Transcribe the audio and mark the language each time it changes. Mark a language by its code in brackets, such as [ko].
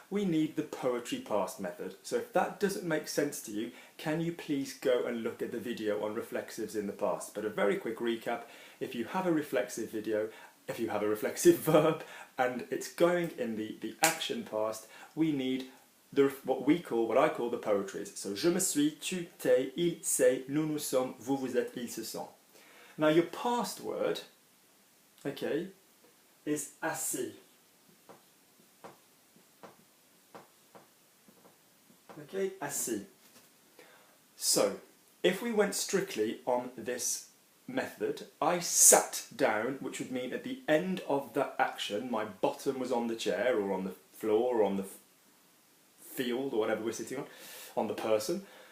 [en] We need the poetry past method. So if that doesn't make sense to you, can you please go and look at the video on reflexives in the past? But a very quick recap, if you have a reflexive video, if you have a reflexive verb, and it's going in the action past, we need what I call the poetries. [fr] So je me suis, tu, t'es, il, c'est, nous, nous sommes, vous, vous êtes, il, se sont. [en] Now your past word, okay, is assis. Okay, assis. So, if we went strictly on this method, I sat down, which would mean at the end of that action, my bottom was on the chair, or on the floor, or on the field, or whatever we're sitting on the person.